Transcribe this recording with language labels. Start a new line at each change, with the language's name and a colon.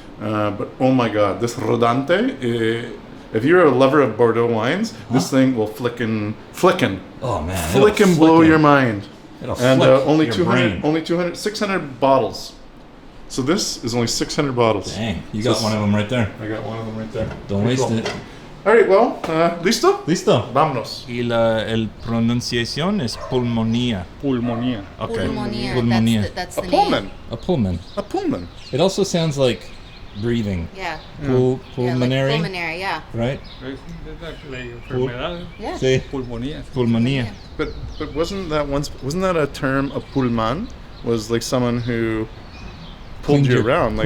English: But oh my God, this Rodante. If you're a lover of Bordeaux wines, this thing will flicken. Oh man, flicken blow your mind. It'll and only your 200, brain. 600 bottles. So this is only 600 bottles. Dang, you got one of them right there. I got one of them right there. Don't waste it. All right, well,
Spanish: ¿listo? Listo. Vámonos. Y el pronunciación es pulmonía. Pulmonía.
English: Okay. Pulmonía. That's the A name. Pullman. A Pullman. A Pullman. It also sounds like breathing. Yeah. Pulmonary. Yeah, like pulmonary, yeah. Right?
Spanish: Es la enfermedad.
English: Yeah.
Spanish: Sí. Pulmonía. Pulmonía.
English: But wasn't that a term, a pullman? Was like someone who pulled you around, like